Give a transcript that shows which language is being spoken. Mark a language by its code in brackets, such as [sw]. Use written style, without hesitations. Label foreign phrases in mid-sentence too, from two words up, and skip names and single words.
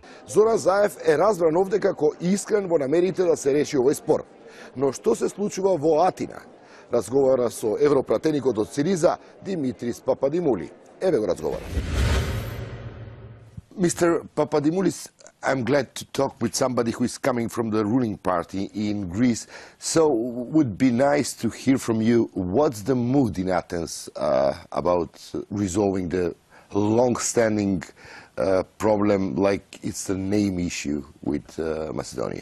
[mk] Зоран Заев е разбран овде како искрен во намерите да се реши овој спор. Но што се случува во Атина? Разговара со европратеникот од СИРИЗА Димитрис Пападимули. Еве го разговара. [en] Mr. Papadimoulis, I'm glad to talk with somebody who is coming from the ruling party in Greece. So would be nice to hear from you what's the mood in Athens about resolving the long-standing problem like it's the name issue with Macedonia.